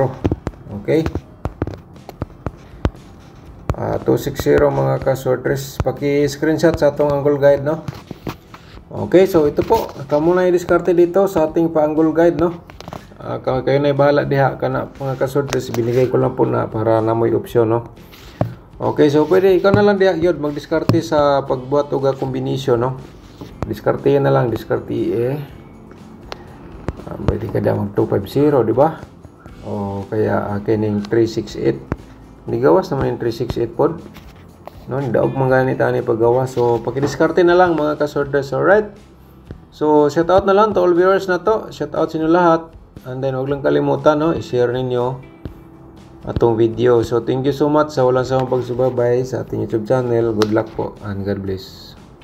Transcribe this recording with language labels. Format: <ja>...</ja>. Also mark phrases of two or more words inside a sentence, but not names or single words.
<tl>Okay? 260 mga ka-sortress.</tl> <ceb>Paki-screenshot sa atong</ceb> <en>angle guide</en> <ceb>no.</ceb> <tl>Okay, so ito po. Kamo na i-discarte dito sa ating pa-</tl> <en>angle guide</en> <tl>no. Kayo na bahala diha kana mga ka-sortress, binigay ko lang po na para na may opsyon no.</tl> <ceb>Okay, so pwede ikaw na lang diha gyud mag-diskarte sa pagbuhat og combination no. Diskarte na lang, diskarte pwede ka diha mag 250, di ba? O kaya kining 368. Nigawas naman yung 368 pod. No, daog man ganit ani paggawa. So paki-diskarte na lang mga ka-sortress.</ceb> <tl>Alright. So</tl> <en>shout out</en> <tl>na lang</tl> <en>to all viewers</en> <tl>na to.</tl> <en>Shout out</en> <tl>sa inyo lahat. And then huwag lang kalimutan no, i-share ninyo atong video. So</tl> <en>thank you so much</en> <tl>sa walang sawang pagsubaybay sa ating YouTube channel.</tl> <en>Good luck</en> <tl>po and</tl> <en>God bless.</en>